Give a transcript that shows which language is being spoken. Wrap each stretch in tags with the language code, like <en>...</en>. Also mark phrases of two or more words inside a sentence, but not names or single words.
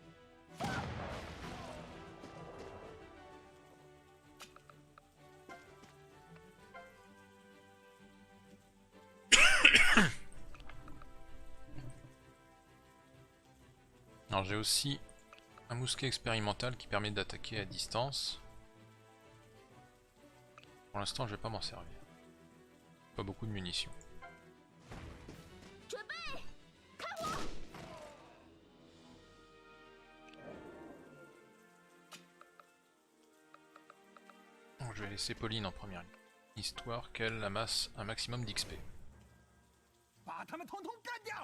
<fr>Alors j'ai aussi un mousquet expérimental qui permet d'attaquer à distance. Pour l'instant je vais pas m'en servir. Pas beaucoup de munitions.</fr> <zh>准备，看我！</zh> <fr>Donc je vais laisser Pauline en première ligne, histoire qu'elle amasse un maximum d'XP.</fr> <zh>把他们统统干掉！</zh>